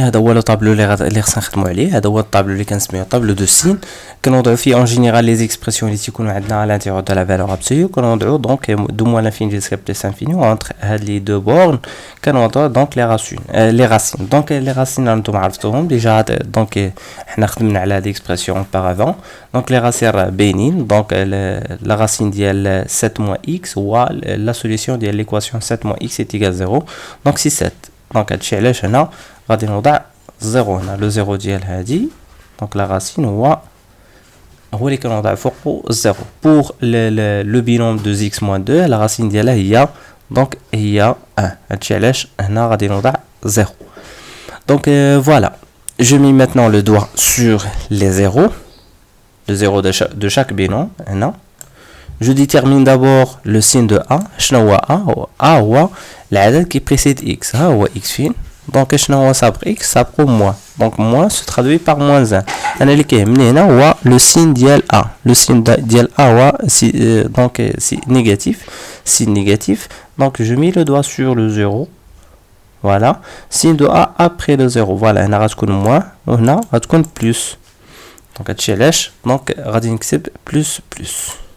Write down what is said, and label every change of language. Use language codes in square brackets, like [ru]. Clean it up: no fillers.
[ar] هذا هو الطابلو اللي خصنا نخدموا عليه. هذا هو الطابلو اللي كنسميوه طابلو دو سين. كنوضعوا فيه [fr] en général les expressions [ar] اللي تيكونوا عندنا [fr] à l'intérieur de la valeur absolue. كنوضعوا donc de moins l'infini jusqu'à plus l'infini entre هاد les deux bornes. كنوضعوا donc les racines. donc les racines [ar] انتم عرفتوهم [fr] déjà. [ar] donc حنا خدمنا على هاد [fr] l'expression auparavant. donc les racines [ar] باينين. [fr] donc la racine ديال 7 moins x هو la solution ديال l'équation 7 moins x est égal à 0. donc c'est 7. [ar] donc هادشي علاش هنا غادي نوضع 0 هنا. لو 0 ديال هادي [fr] donc la racine [ar] هو اللي كنوضع فوقو 0. [fr] pour le binôme de x moins 2 la racine [ar] ديالها هي [fr] donc هي 1. [ar] هادشي علاش هنا غادي نوضع 0. [fr] donc voilà, je mets maintenant le doigt sur les zéros, le 0 de chaque binôme هنا. je détermine d'abord le signe de a. [ar] شنو هو a؟ [fr] a [ar] هو العدد [fr] qui précède x. [ar] ها هو x فين Donc شنو هو سابق x سابق moins. [fr] Donc moins se traduit par moins 1. [ar] انا اللي كيهمني هنا هو [fr] le signe [ar] ديال a. [fr] Le signe ديال a هو donc c'est négatif, signe négatif. Donc je mets le doigt sur le 0. Voilà, signe de a après le 0. [ar] Voilà, هنا غتكون moins وهنا غتكون plus. Donc هادشي علاش donc غادي نكتب plus plus.